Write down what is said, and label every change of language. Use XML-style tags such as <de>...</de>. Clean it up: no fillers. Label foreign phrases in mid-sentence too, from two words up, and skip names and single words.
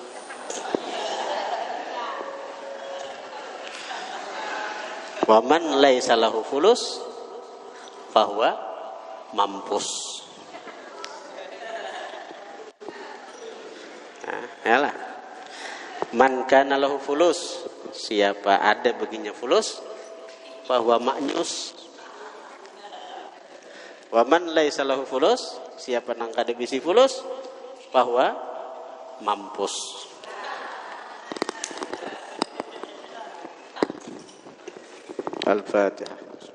<ar>ومن ليس له فلوس فهو mampus.</ar> <bjn>Yalah.</bjn> <ar>من كان له فلوس,</ar> <bjn>siapa ada baginya fulus,</bjn> <ar>فهو منيوس. ومن ليس له فلوس,</ar> <bjn>siapa nang kada bisi fulus, bahwa mampus. Al-Fatihah.</bjn>